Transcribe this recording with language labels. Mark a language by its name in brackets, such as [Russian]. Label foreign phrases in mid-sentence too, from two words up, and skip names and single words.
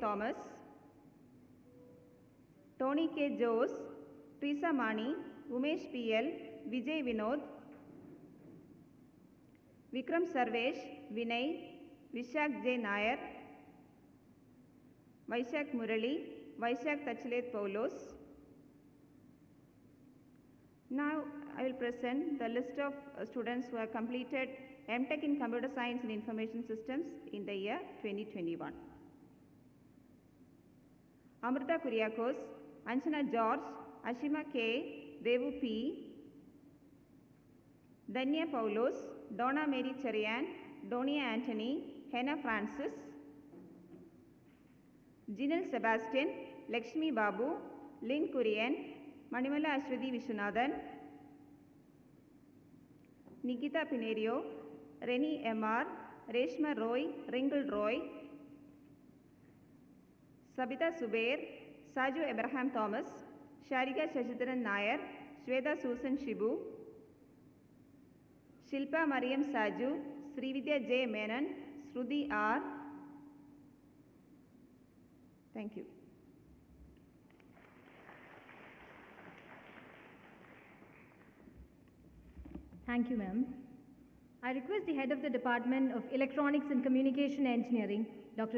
[English] Thomas, Tony K. Jose, Teresa Mani, Umesh PL, Vijay Vinod, Vikram Sarvesh, Vinay, Vishak J. Nair, Vaishak Murali, Vaishak Tachilet Paulos. Now I will present the list of students who have completed MTech in Computer Science and Information Systems in the year 2021. Amrita Kuriakos, Anjana George, Ashima K, Devu P, Danya Paulos, Donna Mary Charian, Donia Anthony, Henna Francis, Jinal Sebastian, Lakshmi Babu, Lynn Kurian, Manimala Ashwati Vishwanathan, Nikita Pinerio, Reni MR, Reshma Roy, Ringle Roy, Sabita Subair, Saju Abraham Thomas, Sharika Shashidharan Nair, Shweta Susan Shibu, Shilpa Mariam Saju, Srividya J. Menon, Shruti R. Thank you. Thank you, ma'am. I request the head of the Department of Electronics and Communication Engineering, Dr.